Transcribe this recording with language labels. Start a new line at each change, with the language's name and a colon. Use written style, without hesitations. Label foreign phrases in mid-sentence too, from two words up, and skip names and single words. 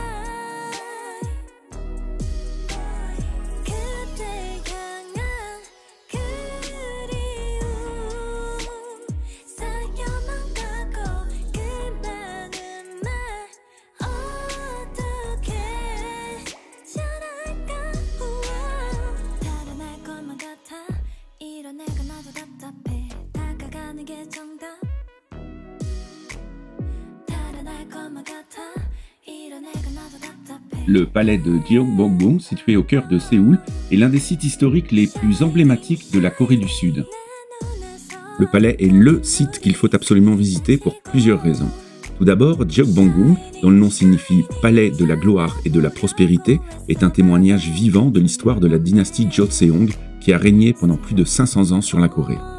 Korean: 그대 향한 그리움 쌓여만 가고 그 많은 말 어떻게 전할까. 달아날 것만 같아 이런 내가 나도 답답해. 다가가는 게 정답. 달아날 것만 같아 이런 내가 나도 답답해.
French: Le palais de Gyeongbokgung, situé au cœur de Séoul, est l'un des sites historiques les plus emblématiques de la Corée du Sud. Le palais est LE site qu'il faut absolument visiter pour plusieurs raisons. Tout d'abord, Gyeongbokgung, dont le nom signifie palais de la gloire et de la prospérité, est un témoignage vivant de l'histoire de la dynastie Joseon qui a régné pendant plus de 500 ans sur la Corée.